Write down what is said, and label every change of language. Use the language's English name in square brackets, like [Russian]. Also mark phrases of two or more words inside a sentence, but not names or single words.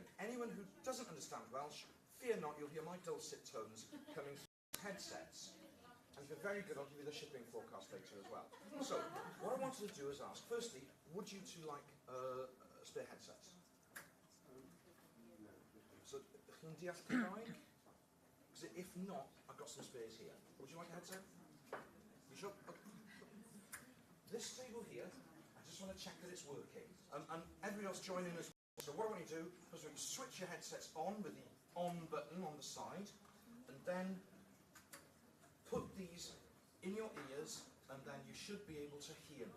[English] Anyone who doesn't understand Welsh, fear not, you'll hear my dulcet tones coming through headsets. And if you're very good, I'll give you the shipping forecast later as well. So, what I wanted to do is ask, firstly, would you two like spare headsets? So, [Welsh] chi'n deall Cymraeg? [English] Because if not, I've got some spares here. Would you like a headset? You sure? Okay. This table here, I just want to check that it's working. And everybody else join in as well. So what I want you to do, first of all, you switch your headsets on with the on button on the side, and then put these in your ears, and then you should be able to hear me.